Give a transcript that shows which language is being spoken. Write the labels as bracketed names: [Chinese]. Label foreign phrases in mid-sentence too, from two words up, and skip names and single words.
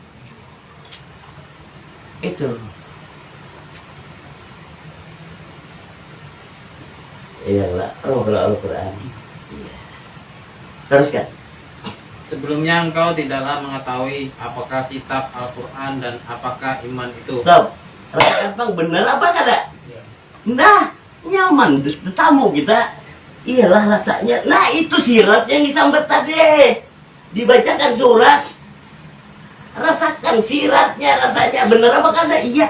[Indonesian] Itu. Iyalah, roh Al-Quran. Iya. Teruskan. Sebelumnya engkau tidaklah mengetahui apakah kitab Al-Quran dan apakah iman itu. Stop. [Banjar] Rasa bang bener apa kada? Nah, nyaman tamu kita. [Indonesian] Iyalah rasanya. Nah itu sirat yang disambet tadi. Dibacakan surat. [Banjar] Rasakan siratnya rasanya bener apa kada? [Indonesian] Iya.